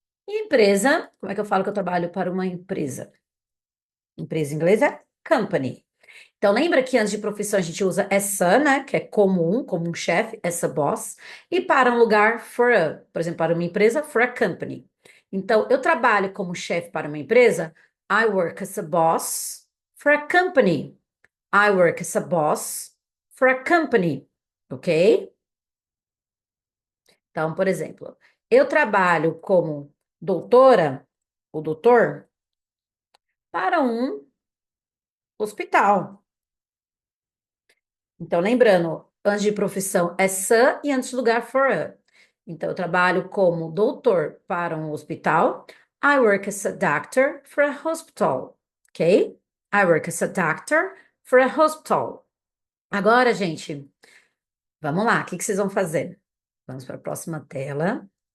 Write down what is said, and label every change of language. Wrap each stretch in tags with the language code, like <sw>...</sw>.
<pt>E empresa, como é que eu falo que eu trabalho para uma empresa? Empresa em inglês é company. Então, lembra que antes de profissão a gente usa essa, né? Que é como um chefe, essa boss. E para um lugar,</pt> <en>for a,</en> <pt>por exemplo, para uma empresa,</pt> <en>for a company.</en> <pt>Então, eu trabalho como chefe para uma empresa.</pt> <en>I work as a boss for a company. I work as a boss for a company. Ok?</en> <pt>Então, por exemplo, eu trabalho como doutora, ou doutor, para um hospital. Então, lembrando, antes de profissão é sir e antes de lugar</pt> <en>for a.</en> <pt>Então, eu trabalho como doutor para um hospital.</pt> <en>I work as a doctor for a hospital. Ok? I work as a doctor for a hospital.</en> <pt>Agora, gente, vamos lá. O que que vocês vão fazer? Vamos para a próxima tela.</pt>